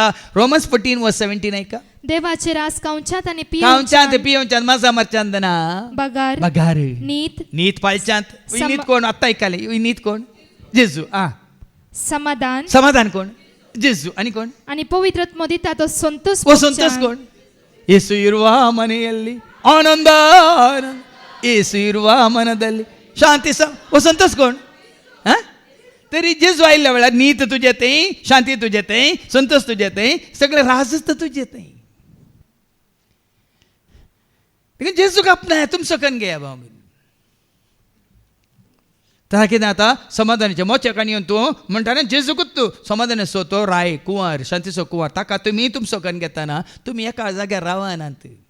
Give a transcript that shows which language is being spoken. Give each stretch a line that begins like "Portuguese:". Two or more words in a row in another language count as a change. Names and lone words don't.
Konkani: रोमन्स 14:17 ऐका. देवाचें राज कांवच्यांत आनी खावच्यांत पियोवच्यांत मासा मारच्यांत ना बगार बगार नीत नीत पाळच्यांत. नीत कोण आत्तां आयकलें नीत कोण? जेजू. समाधान समाधान कोण? जेजू. आनी कोण? आनी पवित्र आत्मा दिता तो संतोष
Kannada: ಸಂತೋಷ कोण? ಯೇಸು ಇರುವ ಮನೆಯಲ್ಲಿ ಆನಂದ ಯೇಸು ಇರುವ ಮನದಲ್ಲಿ
Konkani: शांती संतोष कोण? तरी जेजू आयल्या वेळार नीत तुजे थंय शांती तुजे थंय संतोष तुजे थंय सगळे राजच तर तुजे थंय. देखून जेजूक आपणाय तुमचो कन घेया भाव. ता कितें जाता समाधानाच्या मोचेकान येवन तूं म्हणटा ना जेजूकूच तूं समाधान सो तो राय कुंवर शांतीचो कुंवर ताका तुमी तुमचो कन घेताना तुमी एका जाग्यार रावनात.